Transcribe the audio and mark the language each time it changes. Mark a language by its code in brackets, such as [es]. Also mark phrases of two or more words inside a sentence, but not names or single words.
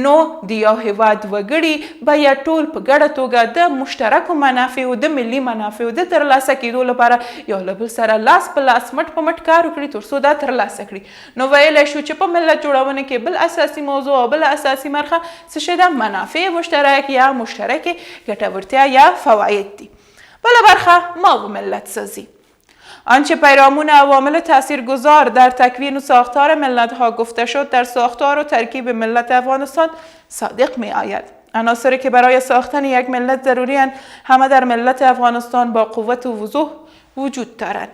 [ps] نو د یو هیواد وګړي باید ټول په ګډه توګه د مشترکو منافعو، د ملي منافعو د ترلاسه کېدو لپاره یو له بل سره لاس په لاس، مټ په مټ کار وکړي تر څو دا ترلاسه کړي. نو ویلی شو چې په ملت جوړونه کې بل اساسي موضوع او بل اساسي برخه څه شی ده؟ منافع مشترک یا مشترک ګټورتیا یا فواید دي. بله برخه [fa] ما و ملت سازی. آنچه پیرامون عوامل تاثیرگذار در تکوین و ساختار ملت ها گفته شد در ساختار و ترکیب ملت افغانستان صادق می آید. عناصری که برای ساختن یک ملت ضروری‌اند همه در ملت افغانستان با قوت و وضوح وجود دارند.